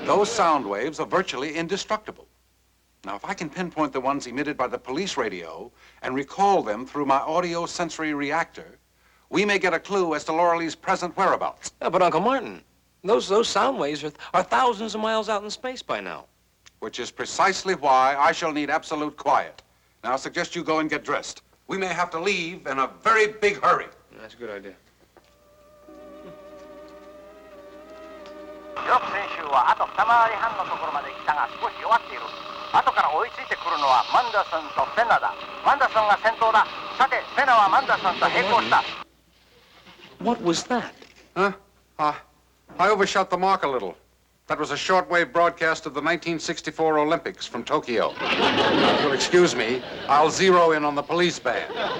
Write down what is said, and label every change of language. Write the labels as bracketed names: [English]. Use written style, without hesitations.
[English] Those sound waves are virtually indestructible. Now, if I can pinpoint the ones emitted by the police radio and recall them through my audio-sensory reactor, we may get a clue as to Lorelei's present whereabouts. Yeah, but Uncle Martin, Those sound waves are thousands of miles out in space by now. Which is precisely why I shall need absolute quiet. Now, I suggest you go and get dressed. We may have to leave in a very big hurry. That's a good idea. [Japanese] 記録選手はあと2回り半のところまで来たが少し弱っている。後から追いついてくるのはマンダーソンとセナだ。マンダーソンが先頭だ。さて、セナはマンダーソンと並行した。 [English] What was that? Huh? I overshot the mark a little. That was a shortwave broadcast of the 1964 Olympics from Tokyo. If you'll excuse me, I'll zero in on the police band.